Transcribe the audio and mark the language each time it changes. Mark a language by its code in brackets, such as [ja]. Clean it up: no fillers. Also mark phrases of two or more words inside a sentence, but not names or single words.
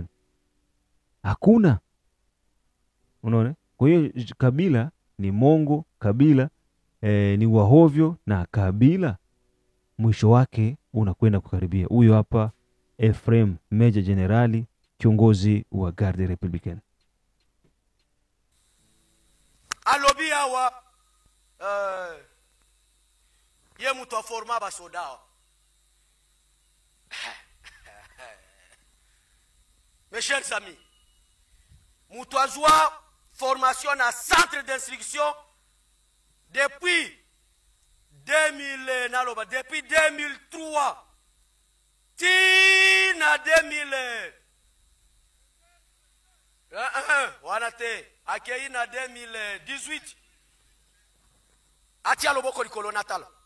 [sw] Hakuna. Unaona? Kwa hiyo Kabila ni mongo, Kabila ni wahovyo, na Kabila mwisho wake unakwenda kukaribia. Huyo hapa Ephraim Major Generali, kiongozi wa Garde Republicaine. [ln] Alobi awa ye mutu aforma basoda. [fr] Mes chers amis, [ln] mutu azwa formation na [fr] centre d'instruction depuis [ln] 2003 tina 2000 wanate akei na 2018 atia loboko likolo natala.